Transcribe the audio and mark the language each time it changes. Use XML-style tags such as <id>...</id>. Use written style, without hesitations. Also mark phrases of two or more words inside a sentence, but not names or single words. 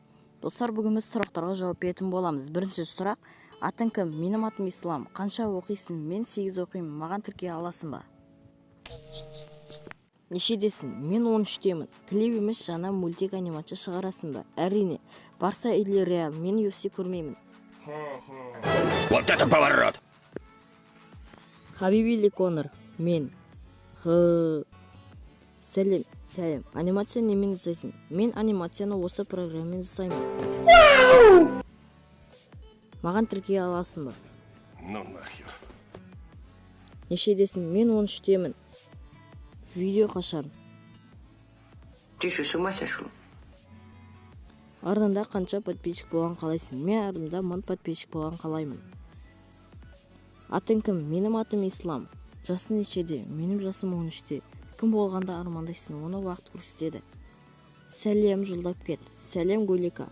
<kk>Достар, бүгін біз сұрақтарға жауап беретін боламыз. Бірінші сұрақ: атың кім? Менің атым Ислам. Қанша оқисың? Мен 8 оқимын. Маған тіркеле аласың ба? Нешедесің? Мен 13-темін. Клип емес жаңа мультик анимация шығарасың ба? Әрине. Барса или Реал? Мен UFC көрмеймін.</kk> <ru>Вот это поворот! Хабиб или Конор?</ru> <kk>Мен. Сәлем. Анимация немен жасайсың? Мен анимацияны осы программамен жасаймын. Маған тіркеле аласың ба?</kk> <ru>Ну нахер.</ru> <kk>Нешедесің? Мен 13-темін. Видео қашан?</kk> <ru>Ты что, с ума сошел?</ru> <kk>Ardында қанша подписчик болған қалайсың? Мен ardында 1000 подписчик болған қалаймын. Атың кім? Менің атым Ислам. Жасың нешеде? Менің жасым 13-те. Кім болғанда армандайсың? Оны уақыт көрсетеді. Сәлем, жылдап кет. Сәлем, Гулика.</kk>